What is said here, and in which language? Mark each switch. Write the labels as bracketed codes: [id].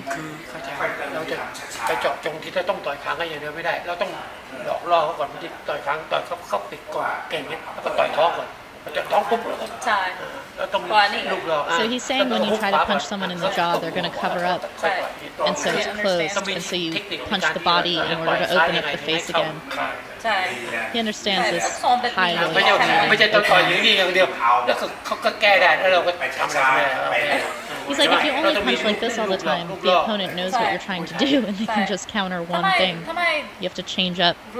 [th] เราจะไปเจาะจงที่จะต้องต่อยคางก็อย่างเดียวไม่ได้เราต้องหลอกล่อเขาก่อนที่ต่อยคางต่อยเขาปิดก่อนเก่งเนี่ยแล้วก็ต่อยท้องก่อนต่อยท้องปุ๊บแล้วต้องลูกหลอก [en] So he's saying when you try to punch someone in the jaw, they're going to cover up, and so it's closed, and so you punch the body in order to open up the face again. He understands this highly. [th] ไม่ใช่ต่อยอย่างนี้อย่างเดียวแล้วเขาก็แก้ได้แล้วเราก็ทำอะไรไม่ได้ [en] He's like, if you only punch like this all the time, the opponent knows what you're trying to do, and they can just counter one thing. You have to change up.